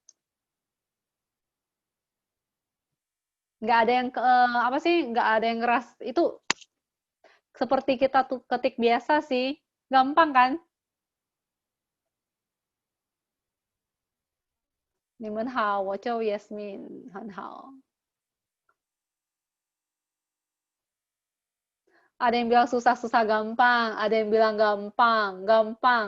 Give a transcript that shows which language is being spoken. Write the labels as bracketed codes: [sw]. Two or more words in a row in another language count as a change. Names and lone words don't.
[id] Nggak ada yang apa sih? Nggak ada yang ngeras. Itu seperti kita tuh ketik biasa sih, gampang kan? [zh] 你们好，我叫 Yasmin，很好。 [id] Ada yang bilang susah-susah gampang, ada yang bilang gampang, gampang.